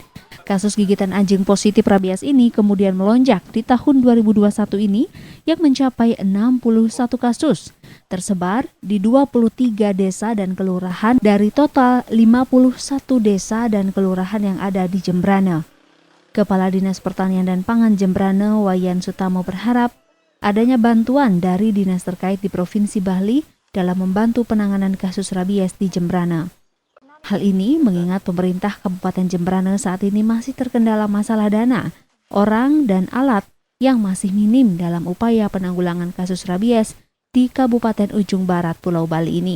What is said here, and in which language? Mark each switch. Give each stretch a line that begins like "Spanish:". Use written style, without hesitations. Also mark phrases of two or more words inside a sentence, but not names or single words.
Indonesian: Kasus gigitan anjing positif rabies ini kemudian melonjak di tahun 2021 ini yang mencapai 61 kasus, tersebar di 23 desa dan kelurahan dari total 51 desa dan kelurahan yang ada di Jembrana. Kepala Dinas Pertanian dan Pangan Jembrana, Wayan Sutamo berharap adanya bantuan dari dinas terkait di Provinsi Bali dalam membantu penanganan kasus rabies di Jembrana. Hal ini mengingat pemerintah Kabupaten Jembrana saat ini masih terkendala masalah dana, orang, dan alat yang masih minim dalam upaya penanggulangan kasus rabies di Kabupaten Ujung Barat Pulau Bali ini.